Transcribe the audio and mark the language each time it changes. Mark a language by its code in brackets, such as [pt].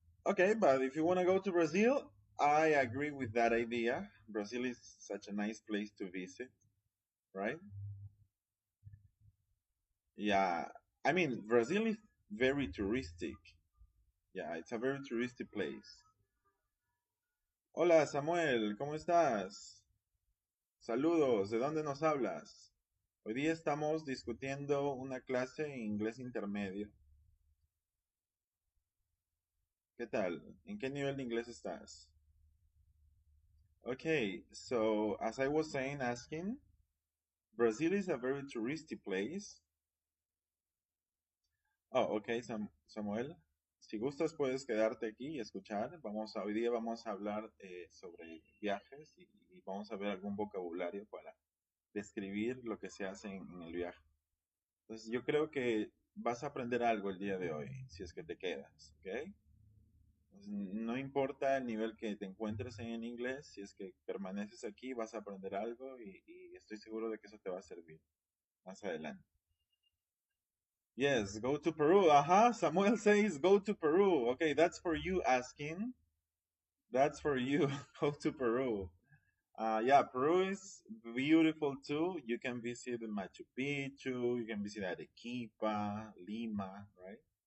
[en] Okay, but if you want to go to Brazil, I agree with that idea. Brazil is such a nice place to visit, right? Yeah. I mean, Brazil is very touristic. Yeah, it's a very touristic place. [es] Hola, Samuel, ¿cómo estás? Saludos, ¿de dónde nos hablas? Hoy día estamos discutiendo una clase en inglés intermedio. ¿Qué tal? ¿En qué nivel de inglés estás? [en] Okay, so as I was saying, asking, Brazil is a very touristy place. Oh, ok, Samuel. [es] Si gustas, puedes quedarte aquí y escuchar. Hoy día vamos a hablar sobre viajes y vamos a ver algún vocabulario para describir lo que se hace en el viaje. Entonces, yo creo que vas a aprender algo el día de hoy, si es que te quedas, ¿ok? Entonces, no importa el nivel que te encuentres en inglés, si es que permaneces aquí, vas a aprender algo y estoy seguro de que eso te va a servir más adelante. [en] Yes, go to Peru. Aha, Samuel says go to Peru. Okay, that's for you asking. That's for you. Go to Peru. Yeah, Peru is beautiful too. You can visit Machu Picchu, you can visit Arequipa, Lima, right?